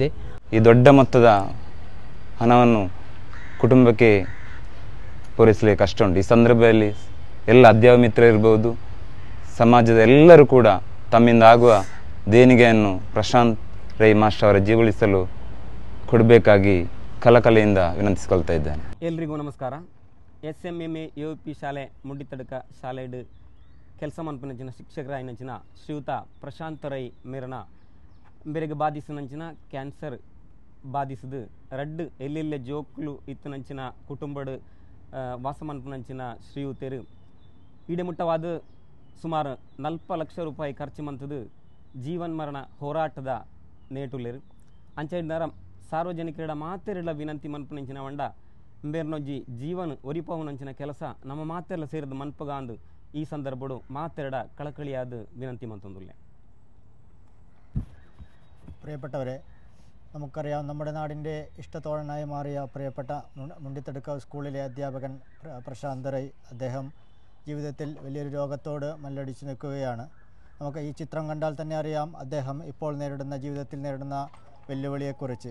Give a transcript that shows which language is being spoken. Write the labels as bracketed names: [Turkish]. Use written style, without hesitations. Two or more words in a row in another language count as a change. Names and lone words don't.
[Kannada] ಈ ದೊಡ್ಡ ಮೊತ್ತದ ಹಣವನ್ನು ಕುಟುಂಬಕ್ಕೆ ಪೂರೈಸಲಿಕ್ಕೆ ಕಷ್ಟ ಉಂಟು. ಈ ಸಂದರ್ಭದಲ್ಲಿ ಎಲ್ಲ ಅಧ್ಯಾಪಕ ಮಿತ್ರರು ಇರ್ಬೋದು, ಸಮಾಜದ ಎಲ್ಲರೂ ಕೂಡ ತಮ್ಮಿಂದ ಆಗುವ ದೇಣಿಗೆಯನ್ನು ಪ್ರಶಾಂತ್ ರೈ ಮಾಸ್ಟರ್ ಅವರ ಜೀವಳಿಸಲು ಕೊಡಬೇಕಾಗಿ ಕಳಕಳಿಯಿಂದ ವಿನಂತಿಸಿಕೊಳ್ತಾ ಇದ್ದೇನೆ. ಎಲ್ರಿಗೂ ನಮಸ್ಕಾರ. [Tulu] SMMA UP ಶಾಲೆ ಮುಂಡಿತಡಕ ಶಾಲೆಡ್ ಕೆಲಸ ಮನ್ಪನಂಚಿನ ಶಿಕ್ಷಕರಾಯಿನಂಚಿನ ಶ್ರೀಯುತ ಪ್ರಶಾಂತ್ ರೈ ಮೇರನ ಬೆರೆಗೆ ಬಾಧಿಸಿನಂಚಿನ ಕ್ಯಾನ್ಸರ್ ಬಾಧಿಸಿದು ರಡ್ಡು ಎಲ್ಲೆಲ್ಲೆ ಜೋಕ್ಲು ಇತ್ತನಂಚಿನ ಕುಟುಂಬಡ್ ವಾಸ ಮನ್ಪನಂಚಿನ ಶ್ರೀಯುತರು ಈಡೆಮುಟ್ಟವಾದ ಸುಮಾರು 40 ಲಕ್ಷ ರೂಪಾಯಿ ಖರ್ಚು ಮಂತದು ಜೀವನ್ ಮರಣ ಹೋರಾಟದ ನೇಟುಲೆರು ಅಂಚ ಸಾರ್ವಜನಿಕರ ಮಾತೆರಳ ವಿನಂತಿ ಮನ್ಪನಂಚಿನ ವಂಡ ಬೇರ್ನೊಜ್ಜಿ ಜೀವನ ಒರಿಪವನಂಚಿನ ಕೆಲಸ ನಮ್ಮ ಮಾತೆಲ್ಲ ಸೇರಿದ ಮನ್ಪಗಾಂದು ಈ ಸಂದರ್ಭಡು ಮಾತೆರಡ ಕಳಕಳಿಯಾದ ವಿನಂತಿ ಮಂತೊಂದುಲ್ಲೆ. [Malayalam] പ്രിയപ്പെട്ടവരെ, നമുക്കറിയാം നമ്മുടെ നാടിൻ്റെ ഇഷ്ടത്തോഴനായി മാറിയ പ്രിയപ്പെട്ട മുണ്ടിത്തടുക്ക സ്കൂളിലെ അധ്യാപകൻ പ്രശാന്ത് റൈ, അദ്ദേഹം ജീവിതത്തിൽ വലിയൊരു രോഗത്തോട് മല്ലടിച്ച് നിൽക്കുകയാണ്. നമുക്ക് ഈ ചിത്രം കണ്ടാൽ തന്നെ അറിയാം അദ്ദേഹം ഇപ്പോൾ ജീവിതത്തിൽ നേരിടുന്ന വെല്ലുവിളിയെക്കുറിച്ച്.